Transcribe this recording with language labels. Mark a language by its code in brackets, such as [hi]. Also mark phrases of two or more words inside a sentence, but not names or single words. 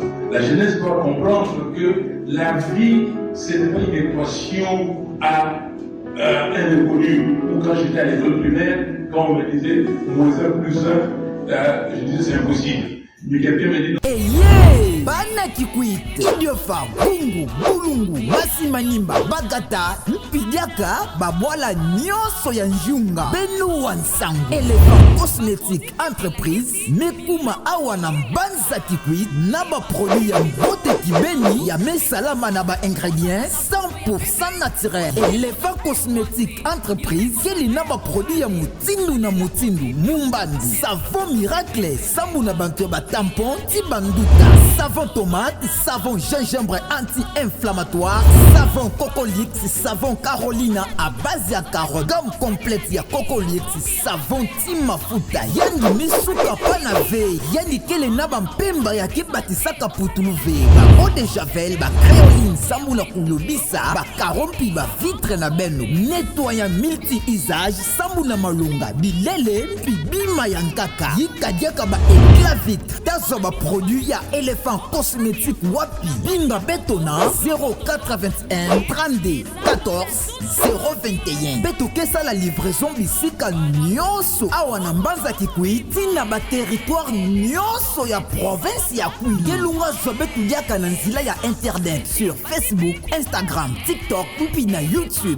[fr] La jeunesse doit comprendre que la vie, ce n'est pas une équation à un inconnu. Ou quand j'étais à l'école primaire, quand on me disait moins 1 plus 1, je disais c'est impossible. Mais quelqu'un me dit [ktu] Eye, bana kikwit, idiofa, bungu, bulungu, masimanimba, bagata, mpidiaka, babwala nyonso ya njunga, benu wansangu, Elephant Cosmétique Entreprise, mekuma awa na mbanza kikwit, naba produit ya mbote kibeni, ya mesalama na ba [fr] ingredients 100% naturel. [ktu] Elephant Cosmétique Entreprise, keli naba produit ya mutindu na mutindu, mumbandu, [fr] savon miracle, [ktu] sambu na bantu ba tampon, tibanduta, [fr] savon tomate, [ktu] savon [fr] gingembre anti-inflammatoire, savon Cocolix, savon Carolina à base [ktu] ya carotte, [fr] gamme complète [ktu] ya Cocolix, savon timafuta, yani misuka pana ve, yani kele naba mpemba ya kibatisaka putulu ve, ba [fr] eau de javel, [ktu] ba créoline, sambu na kulobisa, ba karompi, ba vitre na beno, [fr] nettoyant multi-usage, [ktu] sambu na malunga, bilele, bibima ya nkaka, yikadiaka ba [fr] éclat vitre, [ktu] tazo ba produit ya Elephant Cosmétique wapi, binga betona, 0421 32 14 021. Beto kesa [fr] la livraison [ktu] bisika nyonso, awa na mbanza kikui, tina ba territoire nyonso ya province ya kui. Gelunga zobetu diaka na nzila ya [fr] internet sur [ktu] Facebook, Instagram, TikTok, ou na YouTube.